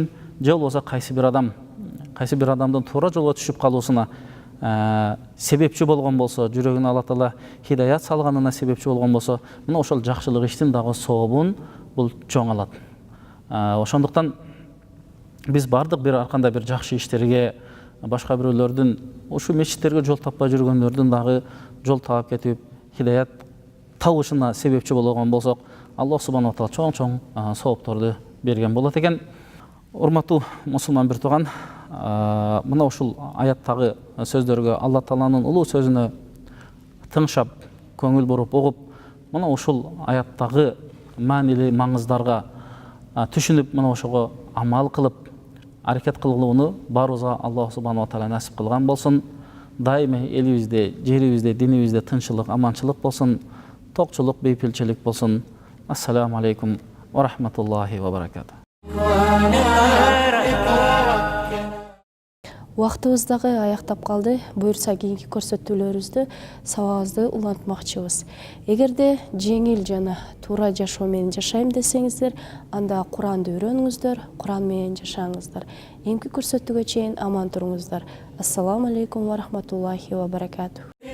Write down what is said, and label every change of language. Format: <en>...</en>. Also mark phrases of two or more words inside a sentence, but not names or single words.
<ky>Же болбосо кайсы бир адамдын туура жолго түшүп калуусуна себепчи болгон болсо, жүрөгүнө Алла Таала хидаят салганына себепчи болгон болсо, мына ошол жакшылык иштин дагы сообун бул чоң алат. Ошондуктан биз бардык бир аркандай бир жакшы иштерге, башка бирөөлөрдүн ушу мечиттерге жол таппай жүргөндөрдүн дагы жол таап кетип, хидаят табышына себепчи болгон болсок,</ky> <ar>الله سبحانه وتعالى</ar> <ky>чоң соопторду берген болот экен. Урматтуу мусулман бир туган, мына ушул аяттагы сөздөргө, Алла Тааланын улуу сөзүнө тыңшап, көңүл буруп, угуп, мына ушул аяттагы маанилүү маңыздарга түшүнүп, мына ошого амал кылып, аракет кылууну баарыбызга</ky> <ar>الله سبحانه وتعالى</ar> <ky>насип кылган болсун. Дайыма элибизде, жерибизде, динибизде тынччылык, аманчылык болсун, токчулук, бейпилчилик болсун.</ky> <ar>السلام عليكم ورحمة الله وبركاته.</ar> <ky>Вактыбыз дагы аяктап калды. Буюрса кийинки көрсөтүүлөрүбүздү сабагыбызды улантмакчыбыз. Эгерде жеңил жана туура жашоо менен жашайм десеңиздер, анда Куранды үйрөнүңүздөр, Куран менен жашаңыздар. Эмки көрсөтүүгө чейин аман туруңуздар.</ky> <ar>السلام عليكم ورحمة الله وبركاته.</ar>